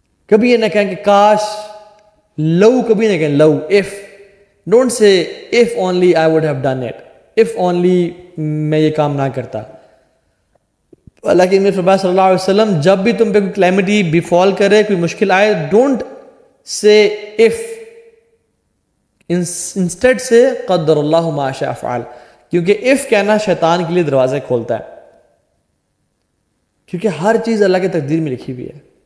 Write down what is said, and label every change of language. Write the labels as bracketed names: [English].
[Urdu] کبھی یہ نہ کہیں کہ کاش، لو کبھی نہ کہیں لو، if. [English] Don't say if only I would have done it, if only [Urdu] میں یہ کام نہ کرتا. حالانکہ نبی صلی اللہ علیہ وسلم جب بھی تم پہ کوئی کلیمٹی بیفال کرے، کوئی مشکل آئے، [English] don't say if، instead say [Arabic] قدر اللہ ما شاء فعل. [Urdu] کیونکہ if کہنا شیطان کے لیے دروازے کھولتا ہے، کیونکہ ہر چیز اللہ کی تقدیر میں لکھی ہوئی ہے.